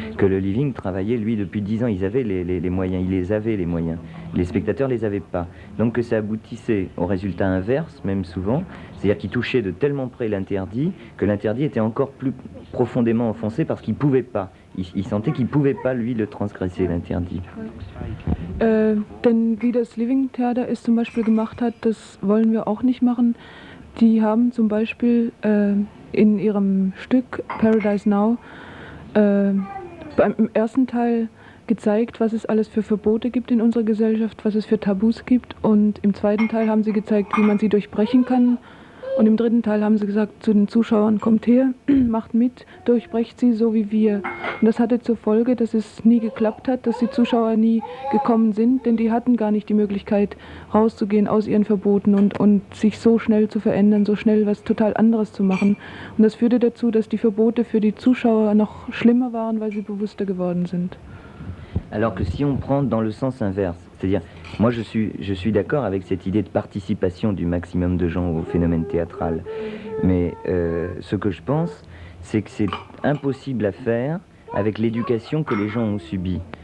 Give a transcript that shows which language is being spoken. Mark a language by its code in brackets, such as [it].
[fr] Que le Living travaillait, lui, depuis 10 ans, ils avaient les moyens, ils les avaient les moyens. Les spectateurs ne les avaient pas. Donc que ça aboutissait au résultat inverse, même souvent, c'est-à-dire qu'ils touchaient de tellement près l'interdit, que l'interdit était encore plus profondément enfoncé parce qu'il ne pouvait pas. Il sentait qu'il ne pouvait pas, lui, le transgresser, l'interdit. [de] Denn wie das Living Theater es zum Beispiel gemacht hat, das wollen wir auch nicht machen. Die haben zum Beispiel in ihrem Stück Paradise Now im ersten Teil gezeigt, was es alles für Verbote gibt in unserer Gesellschaft, was es für Tabus gibt, und im zweiten Teil haben sie gezeigt, wie man sie durchbrechen kann, und im dritten Teil haben sie gesagt zu den Zuschauern, kommt her, macht mit, durchbrecht sie so wie wir. Und das hatte zur Folge, dass es nie geklappt hat, dass die Zuschauer nie gekommen sind, denn die hatten gar nicht die Möglichkeit rauszugehen aus ihren Verboten und sich so schnell zu verändern, so schnell was total anderes zu machen. Und das führte dazu, dass die Verbote für die Zuschauer noch schlimmer waren, weil sie bewusster geworden sind. [fr] Alors que si on prend dans le sens inverse, c'est-à-dire, moi je suis d'accord avec cette idée de participation du maximum de gens au phénomène théâtral, mais ce que je pense, c'est que c'est impossible à faire avec l'éducation que les gens ont subie.